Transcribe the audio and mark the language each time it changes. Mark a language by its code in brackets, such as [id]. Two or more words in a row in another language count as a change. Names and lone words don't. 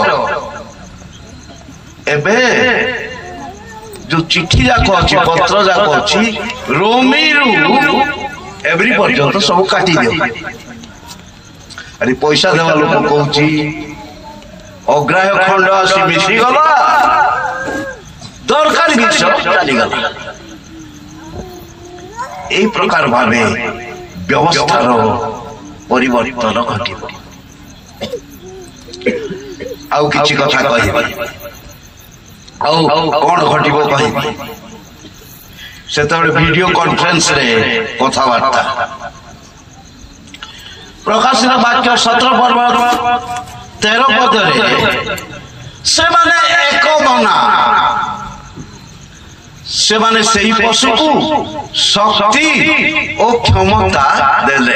[or] ଏବେ ଯୋଉ ଚିଠି ଯାକ ଅଛି, ପତ୍ର ଯାକ ଅଛି, ରୋମିରୁ ଏଭ୍ରି ପର୍ଯ୍ୟନ୍ତ ସବୁ କାଟି ଦିଅ। ଆରେ ପଇସା ଦେବା ଲୋକ କହୁଛି ଅଗ୍ରାହ୍ୟ ଖଣ୍ଡ ଆସି ମିଶିଗଲା, ଦରକାରୀ ଜିନିଷ ଚାଲିଗଲା। ଏହି ପ୍ରକାର ଭାବେ ବ୍ୟବସ୍ଥାର ପରିବର୍ତ୍ତନ ଘଟିବ। ଆଉ କିଛି କଥା କହିବି, ଆଉ କଣ ଘଟିବ କହିବି। ସେତେବେଳେ [en] video conference-re [or] କଥାବାର୍ତ୍ତା। ପ୍ରକାଶିତ ବାକ୍ୟ 17 ପର୍ବ 13 ପଦରେ ସେମାନେ ଏକ ମନା, ସେମାନେ ସେହି ପଶୁକୁ ଶକ୍ତି ଓ କ୍ଷମତା ଦେଲେ।